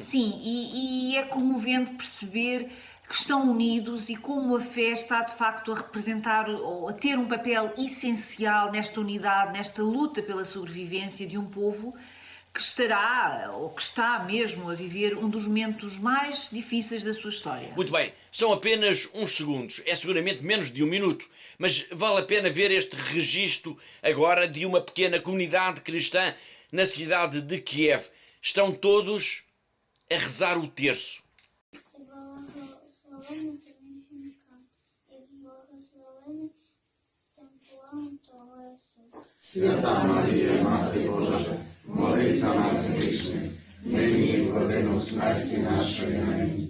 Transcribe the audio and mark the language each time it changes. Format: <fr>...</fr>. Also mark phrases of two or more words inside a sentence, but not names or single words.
<pt>Sim, e é comovente perceber que estão unidos e como a fé está de facto a representar ou a ter um papel essencial nesta unidade, nesta luta pela sobrevivência de um povo que estará, ou que está mesmo, a viver um dos momentos mais difíceis da sua história. Muito bem, são apenas uns segundos, é seguramente menos de um minuto, mas vale a pena ver este registro agora de uma pequena comunidade cristã na cidade de Kiev. Estão todos a rezar o terço.</pt> <uk>Свята Марія, Мати Божа, молись за нас грішних, нині і в годину смерті нашої. Амінь.</uk>